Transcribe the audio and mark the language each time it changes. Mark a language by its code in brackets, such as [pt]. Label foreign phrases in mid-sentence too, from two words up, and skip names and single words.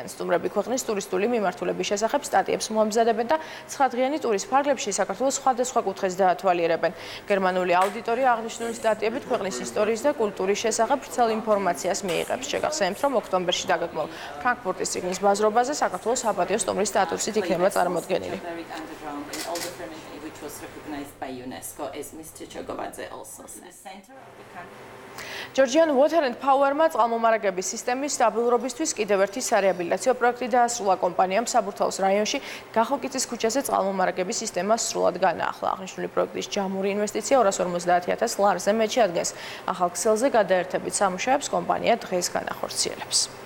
[ka] სტუმრები ქვეყნის ტურისტული მიმართულების შესახებ სტატიებს მოამზადებენ და 9 დღიანი ტურის ფარგლებში საქართველოს სხვადასხვა კუთხეს დაათვალიერებენ. გერმანული აუდიტორია აღნიშნული სტატიებით ქვეყნის ისტორიის და კულტურის შესახებ ვრცელ ინფორმაციას მიიღებს. შეგახსენებთ, რომ ოქტომბერში დაგეგმულ ფრანკფურტის წიგნის ბაზრობაზე საქართველოს საპატიო სტუმრის სტატუსით იქნება წარმოდგენილი. [en] In all the ceremony which was recognized by UNESCO, as Mr. Chogovadze also said. The center of the country. [ka] Georgian Water and Power-მა წყალმომარაგების სისტემის სტაბილურობისთვის კიდევ ერთი სარეაბილიტაციო პროექტი დაასრულა. კომპანიამ საბურთალოს რაიონში გახოკიცის ქუჩაზე წყალმომარაგების სისტემა სრულად განაახლა. აღნიშნული პროექტის ჯამური ინვესტიცია 250,000 ლარზე მეჩიადგენს. ახალ ქსელზე გადაერთებით სამუშაოებს კომპანია დღეს განახორციელებს.